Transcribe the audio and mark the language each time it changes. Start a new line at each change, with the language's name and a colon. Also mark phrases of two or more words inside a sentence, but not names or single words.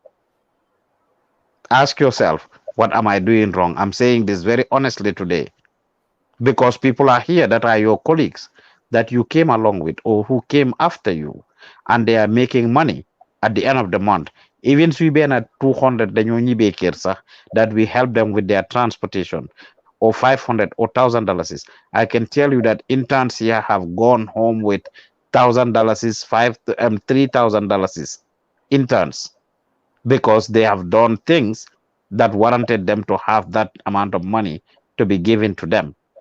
English: Ask yourself, what am I doing wrong? I'm saying this very honestly today because people are here that are your colleagues that you came along with or who came after you and they are making money at the end of the month. Even if we be at 200
Wolof: dañoo ñibbee kër sax,
English: that we help them with their transportation or 500 or $1,000. I can tell you that interns here have gone home with $1,000, $3,000 interns because they have done things that warranted them to have that amount of money to be given to them.